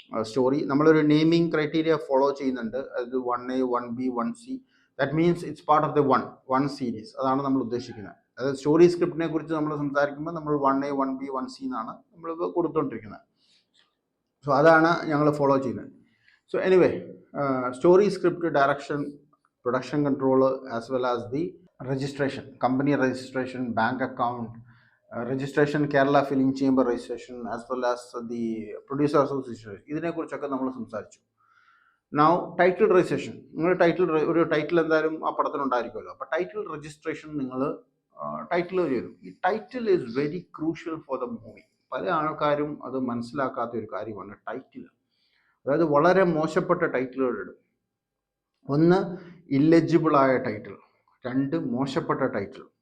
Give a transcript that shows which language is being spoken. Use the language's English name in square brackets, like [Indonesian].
[Malayalam] Story നമ്മളൊരു naming criteria follow ചെയ്യുന്നുണ്ട്. അത് 1A 1B 1C. [English] That means it's part of the one series. [Malayalam] അതാണ് നമ്മൾ ഉദ്ദേശിക്കുന്നത്. അതായത് സ്റ്റോറി സ്ക്രിപ്റ്റിനെ കുറിച്ച് നമ്മൾ സംസാരിക്കുമ്പോൾ നമ്മൾ 1A 1B 1C എന്നാണ് നമ്മൾ കൊടുത്തുകൊണ്ടിരിക്കുന്നത്. സോ അതാണ് ഞങ്ങൾ ഫോളോ ചെയ്യുന്നത്. [English] So anyway, story, script, direction, production control, as well as the registration, company registration, bank account, registration, Kerala Film Chamber registration, as well as the producer association. [Malayalam] ഇതിനെ കുറിച്ചൊക്കെ നമ്മൾ സംസാരിച്ചു. [English] Now title registration. [Malayalam] നിങ്ങൾ ഒരു title എന്തായാലും ആ പടത്തിനുണ്ടായിരിക്കുമല്ലോ. അപ്പോൾ title registration നിങ്ങൾ ടൈറ്റിൽ ചെയ്തു. [English] ഈ title is very crucial for the movie. [Malayalam] പല ആൾക്കാരും അത് മനസ്സിലാക്കാത്ത ഒരു കാര്യമാണ് ടൈറ്റിൽ. അതായത് വളരെ മോശപ്പെട്ട ടൈറ്റിലുകളിടും. ഒന്ന് ഇല്ലെജിബിളായ ടൈറ്റിൽ, രണ്ട് മോശപ്പെട്ട ടൈറ്റിൽ.